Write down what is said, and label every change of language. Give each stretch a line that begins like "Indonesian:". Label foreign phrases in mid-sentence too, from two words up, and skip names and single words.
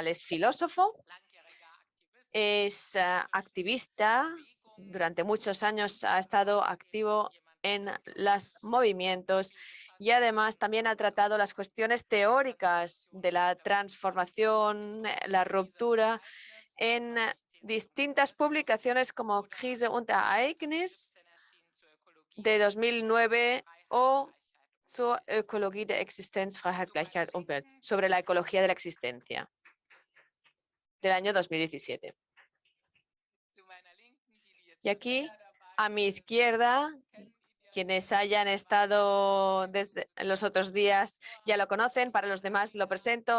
Spanish: Es filósofo, es activista, durante muchos años ha estado activo en los movimientos y además también ha tratado las cuestiones teóricas de la transformación, la ruptura en distintas publicaciones como Krise und Ereignis de 2009 o zur Ökologie der Existenz, Freiheit, Gleichheit, Umwelt, sobre la ecología de la existencia del año 2017. Y aquí, a mi izquierda, quienes hayan estado desde los otros días ya lo conocen, para los demás lo presento.